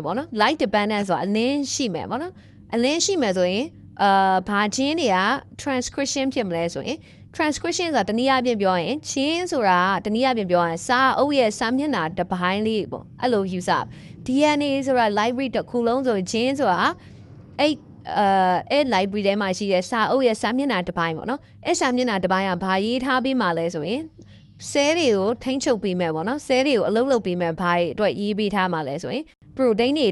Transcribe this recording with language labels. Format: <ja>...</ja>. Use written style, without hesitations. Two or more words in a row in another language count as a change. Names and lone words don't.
<my>ပေါ့နော်</my> <en>light dependent</en> <my>ဆိုတာအလင်းရှိမယ်ပေါ့နော်အလင်းရှိမယ်ဆိုရင်ဘာချင်းတွေက transcription ဖြစ်မလဲဆိုရင် transcription ဆိုတာတနည်းအားဖြင့်ပြောရင်ချင်းဆိုတာတနည်းအားဖြင့်ပြောရင်စာအုပ်ရဲ့စာမျက်နှာတစ်ပိုင်းလေးပေါ့ အဲ့လို</my> <en>use up DNA</en> <my>ဆိုတာ library တစ်ခုလုံးဆိုရင်ချင်းဆိုတာအဲ့ library ထဲမှာရှိတဲ့စာအုပ်ရဲ့စာမျက်နှာတစ်ပိုင်းပေါ့နော်အဲ့စာမျက်နှာတစ်ပိုင်းကဘာရေးထားပြီးမှ လဲဆိုရင်ဆဲတွေကိုထိန်းချုပ်ပေးမယ်ပေါ့နော်ဆဲတွေကိုအလုပ်လုပ်ပေးမယ်ဘာတွေအတွက်ရေးပေးထားမှလဲဆိုရင် protein တွေ</my>